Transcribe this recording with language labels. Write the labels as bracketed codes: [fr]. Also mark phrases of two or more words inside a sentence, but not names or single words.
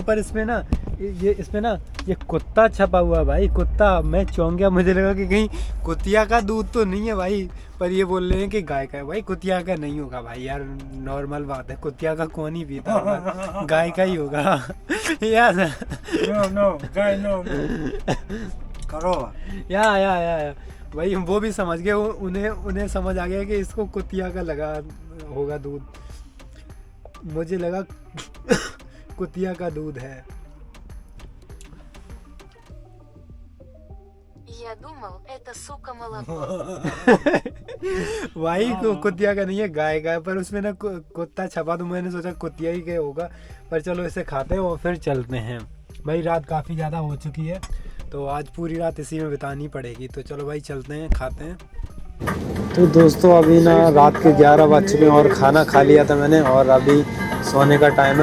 [hi] पर इसमें ना इसमें ना ये कुत्ता छपा हुआ है भाई, कुत्ता। मैं चौंक गया, मुझे लगा कि कहीं कुतिया का दूध तो नहीं है भाई, पर ये बोल रहे हैं कि गाय का है। भाई कुतिया का नहीं होगा भाई यार, नॉर्मल बात है, कुतिया का कौन ही पीता होगा, गाय का ही होगा यार। [en] No, guy, no. [ru] Корова. [hi] या भाई वो भी समझ गए, उन्हें समझ आ गया कि इसको कुतिया का लगा होगा दूध। मुझे लगा कुतिया का दूध है। [ru] Я думал, это сука молоко. [hi] भाई कुतिया का नहीं है, गाय का है, पर उसमें ना कुत्ता छपा, तो मैंने सोचा कुतिया ही का होगा। पर चलो इसे खाते हैं और फिर चलते हैं। भाई रात काफ़ी ज़्यादा हो चुकी है, तो आज पूरी रात इसी में बितानी पड़ेगी। तो चलो भाई चलते हैं, खाते हैं। तो दोस्तों अभी ना रात के 11 बज चुके हैं और खाना खा लिया था मैंने, और अभी सोने का टाइम है।